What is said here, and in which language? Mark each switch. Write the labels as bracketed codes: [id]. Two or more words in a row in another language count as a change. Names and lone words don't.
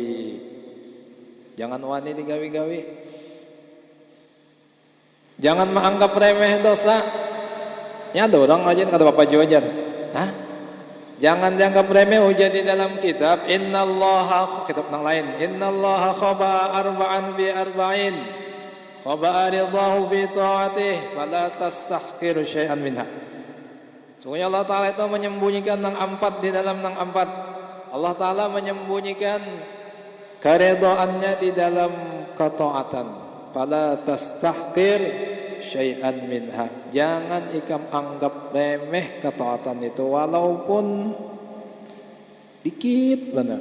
[bjn] Jangan wani digawi-gawi. Jangan menganggap remeh dosa. Ya ada orang rajin kata Bapak Jojan. Hah? Jangan dianggap remeh ujar di dalam kitab innallaha, kitab yang lain, [ar] إن الله خبأ أربعا بأربع. خبأ رضاه في طاعته فلا تستحقر شيئا منها. [bjn] Sungguhnya Allah Ta'ala itu menyembunyikan nang empat di dalam nang empat. Allah Ta'ala menyembunyikan keredoannya di dalam ketaatan. [ar] فلا تستحقر شيئا منها. [bjn] Jangan ikam anggap remeh ketaatan itu walaupun dikit benar.